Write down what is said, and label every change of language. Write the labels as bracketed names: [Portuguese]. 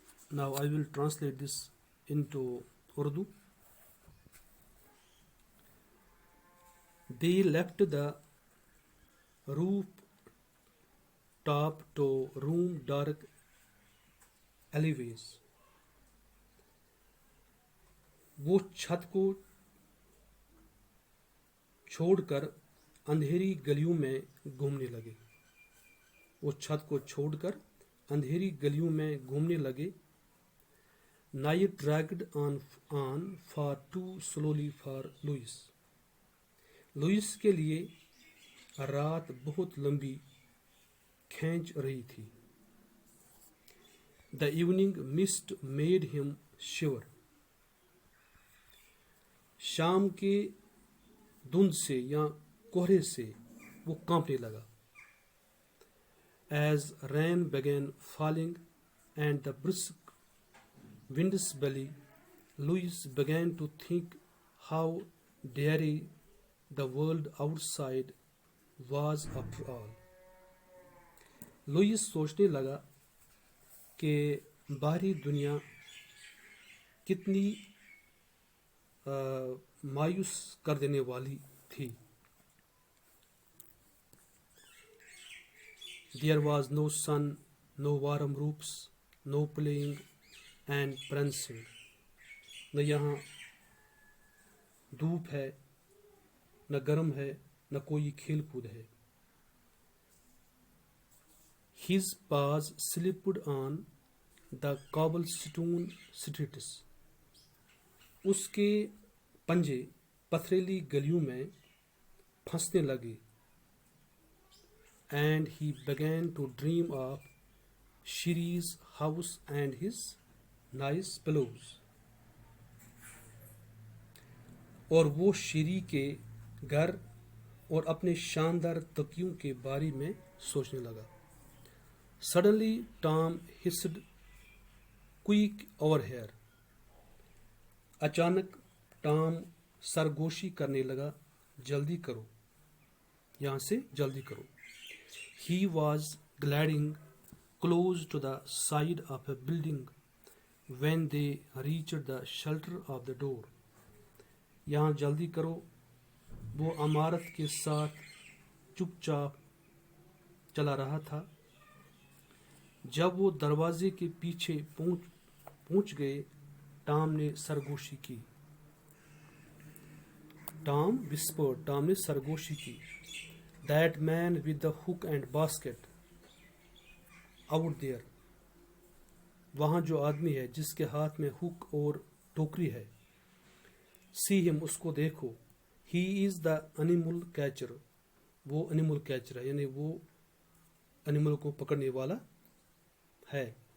[English] Now I will translate this into Urdu. They left the rooftop to roam dark alleyways. [Urdu] وہ چھت کو چھوڑ کر اندھیری گلیوں میں گھومنے لگے. وہ چھت کو چھوڑ کر اندھیری گلیوں میں گھومنے لگے. [English] Night dragged on far too slowly for Louis. [Urdu] Louis کے لیے رات بہت لمبی کھینچ رہی تھی. [English] The evening mist made him shiver. [Urdu] شام کے دھند سے یا کوہرے سے وہ کانپنے لگا. [English] As rain began falling and the brisk wind's belly, Louis began to think how dreary the world outside was after all. [Urdu] Louis سوچنے لگا کہ باہری دنیا کتنی مایوس کر دینے والی تھی. [English] There was no sun, no warm roofs, no playing and prancing. [Urdu] نہ یہاں دھوپ ہے، نہ گرم ہے، نہ کوئی کھیل کود ہے. [English] His paws slipped on the cobblestone streets. [Urdu] اس کے پنجے پتھریلی گلیوں میں پھنسنے لگے. [English] And he began to dream of Shiri's house and his nice pillows. [Urdu] اور وہ شیری کے گھر اور اپنے شاندار تکیوں کے بارے میں سوچنے لگا. [English] Suddenly Tom hissed, "Quick over here!" [Urdu] اچانک ٹام سرگوشی کرنے لگا، "جلدی کرو، یہاں سے جلدی کرو." [English] He was gliding close to the side of a building when they reached the shelter of the door. [Urdu] یہاں جلدی کرو. وہ عمارت کے ساتھ چپ چاپ چلا رہا تھا. جب وہ دروازے کے پیچھے پہنچ گئے ٹام نے سرگوشی کی. ٹام نے سرگوشی کی. [English] That man with the hook and basket out there. [Urdu] وہاں جو آدمی ہے جس کے ہاتھ میں ہک اور ٹوکری ہے. [English] See him, [Urdu] اس کو دیکھو. [English] He is the animal catcher. [Urdu] وہ animal catcher ہے یعنی وہ animal کو پکڑنے والا ہے.